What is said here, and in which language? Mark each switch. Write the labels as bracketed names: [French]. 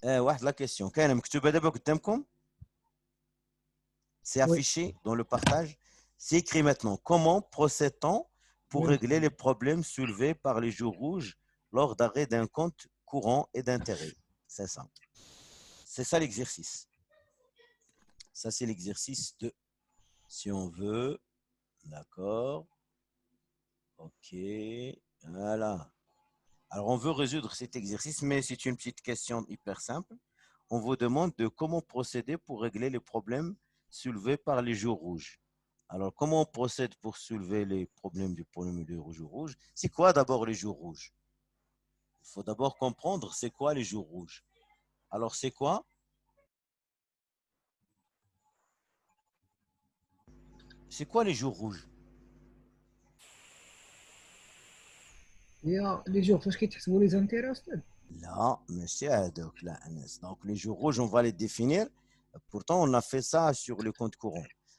[Arabic] واحد لا كيسيون كاينه مكتوبه دابا قدامكم. [French] C'est affiché dans le partage. C'est écrit maintenant. Comment procède-t-on pour régler les problèmes soulevés par les jours rouges lors d'arrêt d'un compte courant et d'intérêt? C'est ça. C'est ça l'exercice. Ça, c'est l'exercice 2. Si on veut. D'accord. OK. Voilà. Alors, on veut résoudre cet exercice, mais c'est une petite question hyper simple. On vous demande de comment procéder pour régler les problèmes soulevés par les jours rouges. Alors, comment on procède pour soulever les problèmes du jour rouge? C'est quoi d'abord les jours rouges? Il faut d'abord comprendre c'est quoi les jours rouges. Alors, c'est quoi? C'est quoi les jours rouges? [Arabic] هي لي جور فاش كيتحسبوا لي زانتيري أستاذ. [French] Là, monsieur Haddock, là, donc les jours rouges, on va les définir. Pourtant, on a fait ça sur le compte courant.